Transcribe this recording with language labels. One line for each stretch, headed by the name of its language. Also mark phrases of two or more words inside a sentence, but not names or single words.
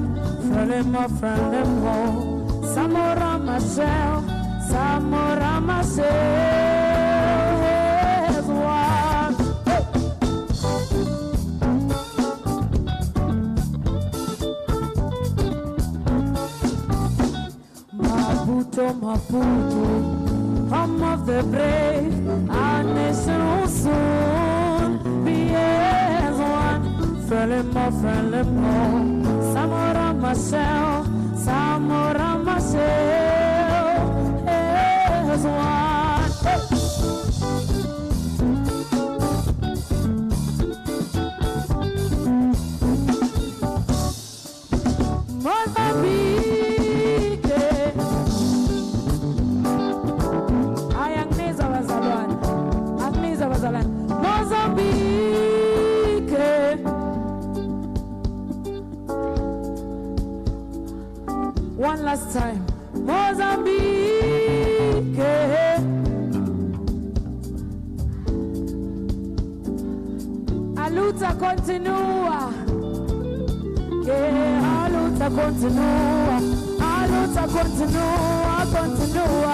English: Frelimo, frelimo, Samora Marcel, Samora Marcel, here's one. Hey. Maputo, Maputo, home of the brave, our nation will soon be as one. Frelimo, frelimo, Samora Marcel, Samora Marcel, as one. Hey. Mozambique, Mozambique, one last time.
Portuguese: Mozambique, a luta continua, que a luta continua, a luta continua, continua.